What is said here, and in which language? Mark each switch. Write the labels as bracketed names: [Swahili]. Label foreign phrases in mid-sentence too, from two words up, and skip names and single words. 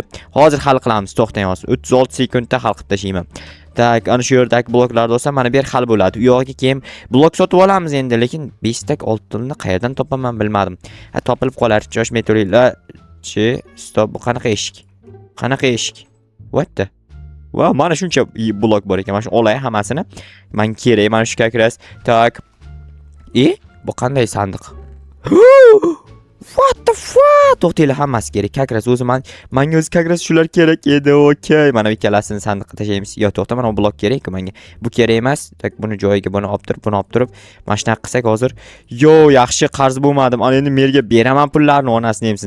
[Uzbek] Hozir hal qilamiz, to'xtang hozir. 36 sekundda hal qilib tashlayman. Tak, ana shu yerdagi bloklarda bo'lsa, mana bu yer hal bo'ladi. U yog'iga keyin blok sotib olamiz endi, lekin 5 tak oltinni qayerdan topaman bilmadim. Ha, topilib qolar. Choshmay turinglar. Stop, bu qanaqa eshik? Qanaqa eshik? [English] What the? [Uzbek] Wow, mana shuncha blok bor ekan. Mana shu olay hammasini. Men kerak, mana shu kakras. Tak. Bu qanday sandiq? [English] What the fuck? [Uzbek] To'xtanglar, hammasi kerak. Kakras o'zi menga o'zi kakras shular kerak edi. Okey. Mana ikkalasini sandiqqa tashlaymiz. Yo, to'xta, mana bu blok kerak-ku menga. Bu kerak emas. Tak, buni joyiga buni olib turib, mana shunaqa qilsak hozir. Yo, yaxshi qarz bo'lmadim. Ana endi merga beraman pullarni, onasini emsin.